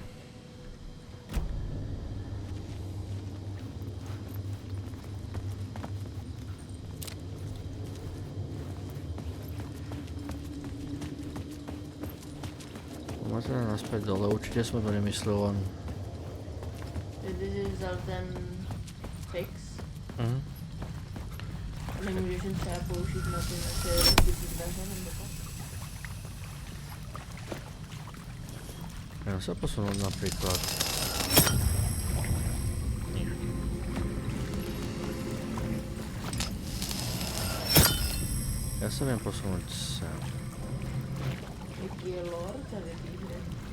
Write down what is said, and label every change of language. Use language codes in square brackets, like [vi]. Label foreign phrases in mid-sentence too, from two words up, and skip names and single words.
[sk] Poďme naspäť dole, určite sme to nemysleli len... Ty si vzal ten fix. [cs] Nemůžeš jen třeba použít na ty naše rozbitý dveře nebo tak? [sk] Ja sa posunúť napríklad. Ja sa viem posunúť sem. [cs] Jaký je lore tady v té hře?